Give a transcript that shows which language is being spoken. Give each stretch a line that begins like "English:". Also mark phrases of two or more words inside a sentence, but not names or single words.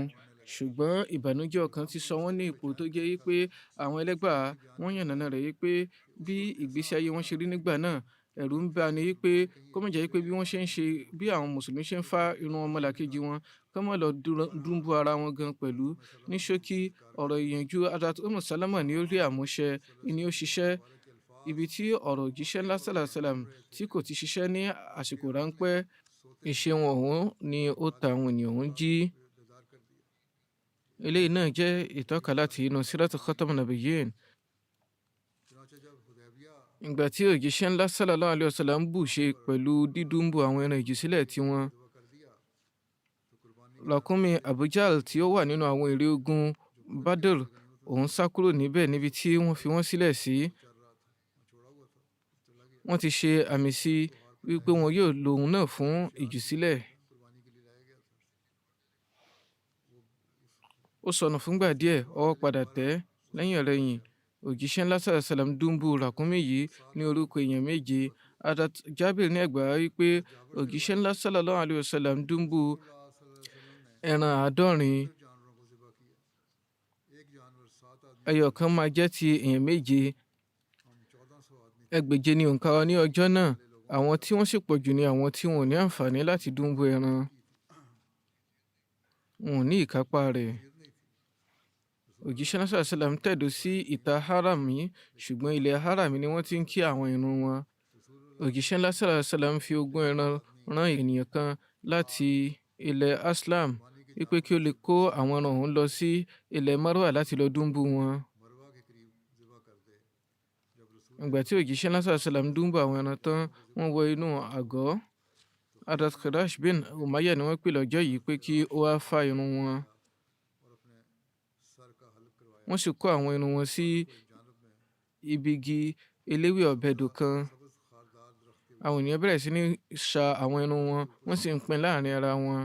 Yoruba: Ṣùgbọ́n ìbànújẹ́ ọkàn ti sọ wọ́n ní ipò tó jẹ́ wípé àwọn ẹlẹ́gbà wọ́n yànnàná rẹ̀ wípé bí ìgbésí ayé wọn ṣe rí nígbà náà, ẹ̀rù ń bà ní wípé kó má jẹ́ wípé bí wọ́n ṣe ń ṣe bí àwọn mùsùlùmí ṣe ń fá irun ọmọlàkejì wọn, kó má lọ dúnbú ara wọn gan pẹ̀lú. Ní ṣókí, ọ̀rọ̀ ìyànjú Hazrat Salama ni ó rí àmúṣẹ, ni ó ṣiṣẹ́. Ibi tí ọ̀rọ̀ òjíṣẹ́ ńlá
Arabic: صلى الله عليه وسلم
Yoruba: tí kò ti ṣiṣẹ́ ní àsìkò ráńpẹ́, ìṣe wọn ọ̀hún ni ó ta àwọn ènìyàn ọ̀hún jí. Eléyìí náà jẹ́ ìtọ́ka láti inú Siratu Khatamun Nabiyyin. Ìgbà tí òjíṣẹ́ ńlá
Arabic: صلى الله عليه وسلم
Yoruba: bù ṣe pẹ̀lú dídúnbú àwọn ẹran ìjùsílẹ̀ tiwọn, ràkúnmí Abu Jahl tí ó wà nínú àwọn ère ogun Badr, òun sá kúrò níbẹ̀ níbi tí wọ́n fi wọ́n sílẹ̀ sí. Wọ́n ti ṣe àmì sí wípé wọn yóò lo òun náà fún ìjùsílẹ̀. Ó sọnù fúngbà díẹ̀, ọwọ́ padà tẹ̀. Lẹ́yìn ọ̀rẹyìn, òjíṣẹ́ ńlá
Arabic: صلى الله عليه وسلم
Yoruba: dúnbú ràkúnmí yìí ní orúkọ èèyàn méje. Hazrat Jabir ní ẹgbàá wípé òjíṣẹ́ ńlá
Arabic: صلى الله عليه وسلم
Yoruba: dúnbú ẹran 70. Ẹyọ kan máa jẹ́ ti èèyàn méje. Ẹgbẹ̀je ni òǹkà wọn ní ọjọ́ náà. Àwọn tí wọ́n sì pọ̀ jù ni àwọn tí wọn ò ní àǹfààní láti dúnbú ẹran. Wọn ò ní ìkápá rẹ̀. Òjíṣẹ́ náà
Arabic: صلى الله عليه وسلم
Yoruba: tẹ̀dó sí ìta haram yìí, ṣùgbọ́n ilẹ̀ haram ni wọ́n ti ń kí àwọn irun wọn. Òjíṣẹ́ náà
Arabic: صلى الله عليه وسلم
Yoruba: fi ogún ẹran rán ènìyàn kan láti ilẹ̀ Aslam wípé kí ó lè kó àwọn ẹran ọ̀hún lọ sí ilẹ̀ Marwa láti lọ dúnbú wọn. Ìgbà tí òjíṣẹ́ náà
Arabic: صلى الله عليه وسلم
Yoruba: dúnbú àwọn ẹran tán, wọ́n wọ inú àgọ́. Hazrat Khirash bin Umayyah ni wọ́n pè lọ́jọ́ yìí pé kí ó wá fá irun wọn. Wọ́n sì kó àwọn irun wọn sí ibi igi eléwé ọ̀bẹ̀dò kan. Àwọn ènìyàn bẹ̀rẹ̀ sí ní ṣa àwọn irun wọn, wọ́n sì ń pín láàrin ara wọn.